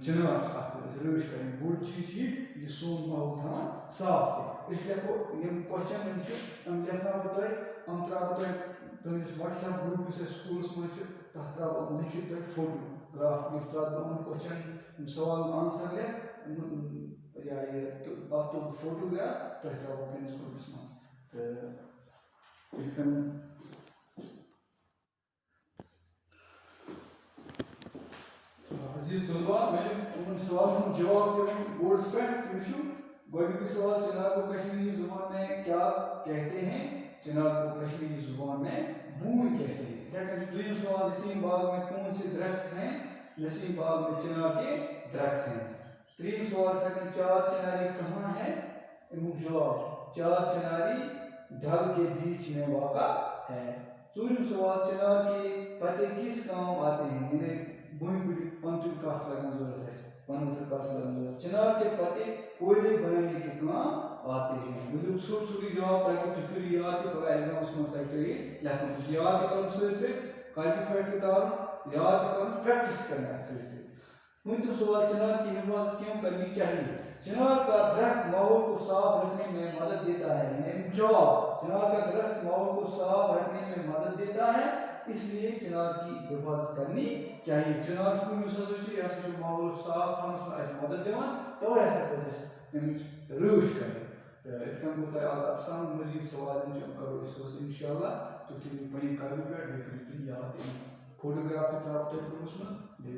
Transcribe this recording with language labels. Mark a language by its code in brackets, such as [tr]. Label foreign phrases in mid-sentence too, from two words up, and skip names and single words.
[ks] چنار چھ اتھ پزِ اسہِ رٲچھ کرٕنۍ بوٚڑ چیٖز چھُ یہِ سون ماحول تھاوان صاف تہِ أسۍ لیکھو یم کوسچن یم چھِ یم لیکھناو بہٕ تۄہہِ یم تراو بہٕ تۄہہِ تُہندِس وٹس ایپ گروپ یُس اسہِ سکوٗلس منٛز چھُ تتھ تراو بہٕ لیکھِتھ تۄہہِ فوٹوگراف یُس تتھ بہٕ یِمن کوسچن یم سوالن آنسر لیکھ یا یہ اتھ تُل بہٕ فوٹوگراف تۄہہِ تراو بہٕ پننِس گروپس منٛز تہٕ یِتھ کٔنۍ [ur] عزیز طلباء میں نے ان سوالوں کا جواب دیا بورڈز [ks] پہ وچھو گۄڈنیُک سوال [ur] چنار کو کشمیری زبان میں کیا کہتے ہیں چنار کو کشمیری زبان میں بون کہتے ہیں دوسرا سوال نسیم باغ میں کون سے درخت ہیں نسیم باغ میں چنار کے درخت ہیں [ks] تریم سوال [ur] سیکنڈ چار چناری کہاں ہے؟ جواب چار چناری ڈھل کے بیچ میں واقع ہے. [ks] ژوٗرِم سوال [ur] چنار کے پتے کس کام آتے ہیں؟ [ks] یعنی بوئی کُلہِ پنتُل کتھ لگان ضرورت ہے پنتُل کتھ لگان ضرورت. [ur] چنار کے پتے کوئلے بنانے کے کام آتے ہیں. [ks] ؤلِو ژھوٚٹ ژھوٚٹٕے جواب تاکہِ تُہۍ کٔرِو یاد تہِ پگاہ ایگزامس منٛز تۄہہِ پیٚیہِ لیکھُن. یہِ چھُ یاد تہِ کرُن سۭتۍ سۭتۍ کاپی پٮ۪ٹھ تہِ تارُن یاد تہِ کرُن پریکٹس تہِ کرٕنۍ اتھ سۭتۍ سۭتۍ. پوٗنٛژِم سوال [ur] چنار کی حفاظت کیوں کرنی چاہیے؟ چنار کا درخت ماحول کو صاف رکھنے میں مدد دیتا ہے. یعنی جواب چنار کا درخت ماحول کو صاف رکھنے میں مدد دیتا ہے اس لیے چنار کی حفاظت کرنی چاہیے. [ks] چنار کُل یُس ہسا چھُ یہِ ہسا چھُ ماحول صاف تھاونس منٛز اَسہِ مدد دِوان توے ہسا پزِ اَسہِ اَمِچ رٲچھ کرٕنۍ. تہٕ یِتھ کٔنۍ گوٚو تۄہہِ آز اَتسان مزیٖد سوال یِم چھِ یِم کرو أسۍ صُبحس [ar] اِنشاء اللہ. [ks] تُہۍ تھٲیِو پنٕنہِ کاپی پٮ۪ٹھ بیٚیہِ کٔرِو تُہۍ یاد تہِ. فوٹوگراف تہِ ترٛاوو تۄہہِ گرُپس منٛز.